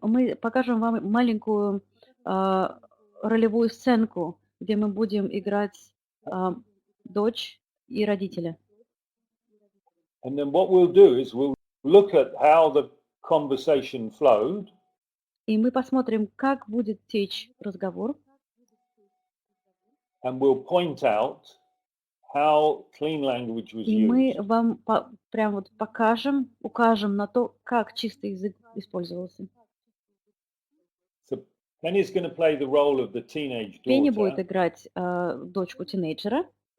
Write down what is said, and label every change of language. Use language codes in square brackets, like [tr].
[ru] Мы покажем вам маленькую ролевую сценку, где мы будем играть дочь и родителя. [en] And then what we'll do is we'll look at how the conversation flowed. [ru] И мы посмотрим, как будет течь разговор. [en] And we'll point out how clean language was [ru] И мы [en] used. [ru] вам прям вот укажем на то, как чистый язык использовался. [en] So Penny's going to play the role of the teenage [ru] Пенни будет [en] daughter, [ru] играть дочку тинейджера,